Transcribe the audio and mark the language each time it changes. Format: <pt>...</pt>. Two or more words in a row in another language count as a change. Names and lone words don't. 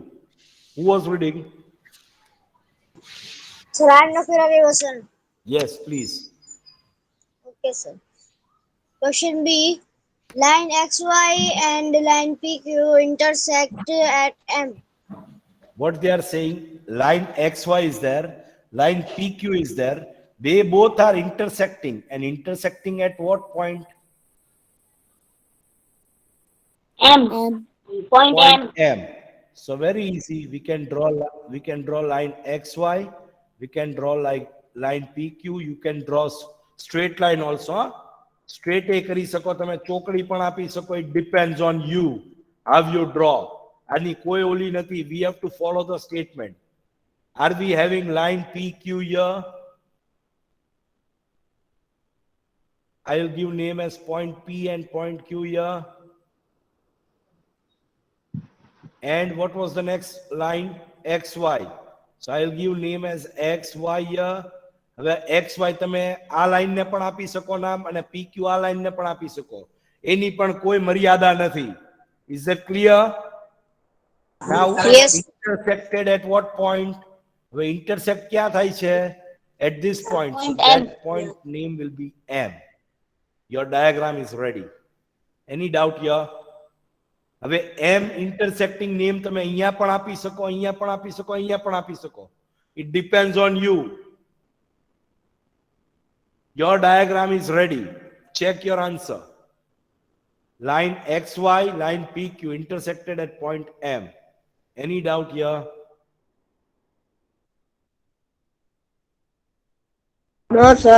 <en>Who was reading? Sir, I am Nafira Devasan. Yes, please. Okay, sir. Question B. Line XY and line PQ intersect at M. What they are saying, line XY is there, line PQ is there. They both are intersecting, and intersecting at what point? M. Point M. M. So very easy. We can draw line XY. We can draw like line PQ. You can draw straight line also. Huh? Straight A</en> <gu>કરી શકો તમે, ચોકડી પણ આપી શકો.</gu> <en>It depends on you how you draw.</en> <gu>આની કોઈ ઓલી નથી.</gu> <en>We have to follow the statement. Are we having line PQ here? I will give name as point P and point Q here. And what was the next line? XY. So I will give name as XY here.</en> <gu>હવે XY તમે આ લાઈન ને પણ આપી શકો નામ અને PQ આ લાઈન ને પણ આપી શકો. એની પણ કોઈ મર્યાદા નથી.</gu> <en>Is that clear? Now Yes. intersected at what point?</en> <gu>હવે intersect ક્યાં થાય છે?</gu> <en>At this point. So Point that M. point name will be M. Your diagram is ready. Any doubt here?</en> <gu>હવે M</gu> <en>intersecting name</en> <gu>તમે અહીંયા પણ આપી શકો, અહીંયા પણ આપી શકો, અહીંયા પણ આપી શકો.</gu> <en>It depends on you. Your diagram is ready. Check your answer. Line XY, line PQ intersected at point M. Any doubt here? No, sir.</en>